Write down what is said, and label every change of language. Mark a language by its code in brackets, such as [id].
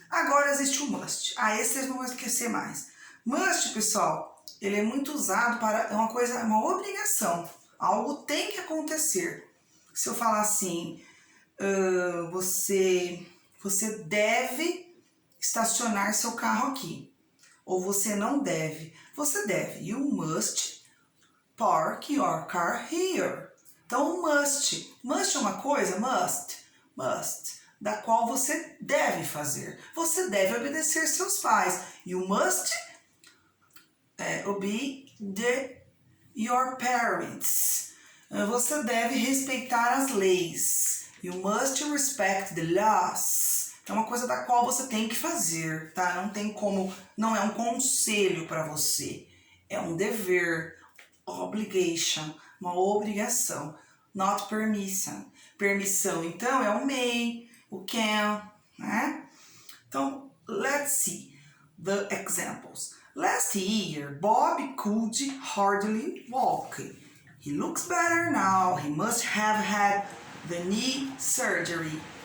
[pt] Agora existe o must. Esse vocês não vão esquecer mais. Must, pessoal, ele é muito usado para uma obrigação. Algo tem que acontecer. Se eu falar assim, você deve estacionar seu carro aqui. Ou você não deve. Você deve. [en] You must park your car here. [pt] Então, must. Must é uma coisa? Must. Da qual você deve fazer. Você deve obedecer seus pais. [en] You must obey your parents. [pt] Você deve respeitar as leis. [en] You must respect the laws. [pt] É uma coisa da qual você tem que fazer, tá? Não tem como, não é um conselho para você. É um dever, obligation, uma obrigação. [en] Not permission. [pt] Permissão, então, é o may, o can, né? [en] Então, let's see the examples. Last year, Bob could hardly walk. He looks better now. He must have had the knee surgery.